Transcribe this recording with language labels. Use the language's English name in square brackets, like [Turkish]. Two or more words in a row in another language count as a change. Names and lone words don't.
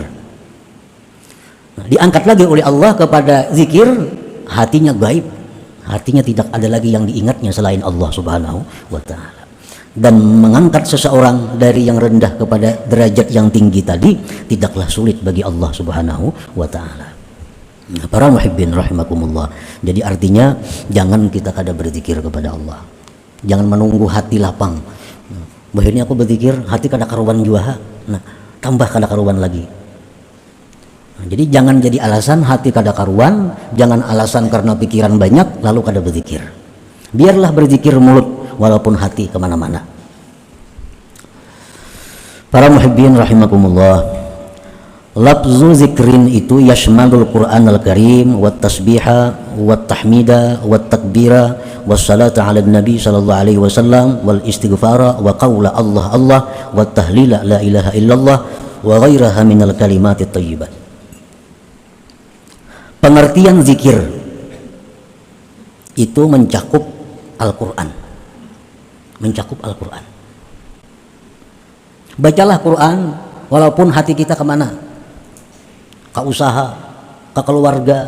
[Indonesian] Diangkat lagi oleh Allah kepada zikir, hatinya gaib, hatinya tidak ada lagi yang diingatnya selain [Arabic] الله سبحانه وتعالى. [Indonesian] Dan mengangkat seseorang dari yang rendah kepada derajat yang tinggi tadi tidaklah sulit bagi [Arabic] الله سبحانه وتعالى. [Indonesian] Nah, para muhibbin rahimakumullah, jadi artinya jangan kita kada berzikir kepada Allah, jangan menunggu hati lapang. [Banjar] Bahirnya aku berzikir hati kada karuan jua, nah tambah kada karuan lagi. [Indonesian] Nah, jadi jangan jadi alasan hati kada karuan, jangan alasan karena pikiran banyak lalu kada berzikir. Biarlah berzikir mulut walaupun hati kemana-mana. [Arabic] Para محبين رحمكم الله, لفظ ذكر itu يشمل القرآن الكريم والتسبيح والتحميد والتكبير والصلاة على النبي صلى الله عليه وسلم والاستغفار وقول الله الله والتهليل لا إله إلا الله وغيرها من الكلمات الطيبات. [Indonesian] Pengertian zikir itu mencakup Al-Quran, mencakup Al-Quran. Bacalah Quran walaupun hati kita kemana, ke usaha, ke keluarga.